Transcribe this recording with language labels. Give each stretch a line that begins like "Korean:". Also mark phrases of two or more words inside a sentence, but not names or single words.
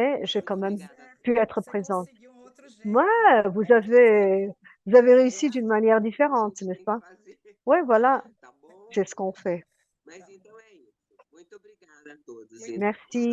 French: mais j'ai
Portuguese: Muito
French: quand même
Portuguese: obrigada a
French: pu être
Portuguese: Você
French: présente.
Portuguese: conseguiu um outro jeito,
French: Moi,
Portuguese: né?
French: vous
Portuguese: É dizer,
French: avez
Portuguese: É
French: réussi d'une
Portuguese: assim
French: manière
Portuguese: mesmo que a
French: différente,
Portuguese: gente
French: n'est-ce
Portuguese: tem que pas? fazer,
French: Ouais, voilà,
Portuguese: tá bom?
French: c'est ce qu'on fait.
Portuguese: Mas tá bom. então é isso. Muito obrigada a todos. Muito Então, um
French: Merci.